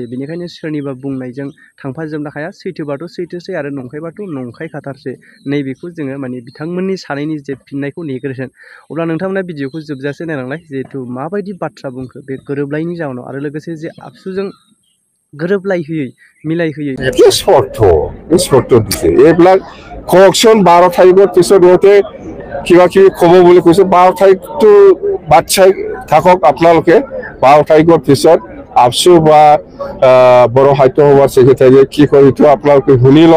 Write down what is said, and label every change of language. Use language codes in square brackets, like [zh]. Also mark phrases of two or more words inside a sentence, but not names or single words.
[brx] बेनिखायनो सोरनिबा बुंनायजों थांफाजोबनो हाया। सैथोबाथ' सैथोसै आरो नंखायबाथ' नंखाय खाथारसै। नैबेखौ जोङो माने बिथांमोननि सानैनि जे फिननायखौ नेग्रोगोन। अब्ला नोंथांमोना भिडिअखौ जोबजासे नायलांलाय, जिहेथु माबायदि बाथ्रा बुंखो बे गोरोबलायनि जाउनाव आरो लोगोसे जे आबसुजों गोरोबलायहोयै मिलायहोयै [as] শর্ত দিছে। এইবিলাক কওকচোন 12 তাৰিখৰ পিছত সিহঁতে কিবা কিবি ক'ব বুলি কৈছে। 12 তাৰিখটো বাট চাই থাকক আপোনালোকে। 12 তাৰিখৰ পিছত আবসু বা বড়ো সাহিত্য সভাৰ ছেক্ৰেটাৰীয়ে কি কয় এইটো আপোনালোকে শুনি লওক।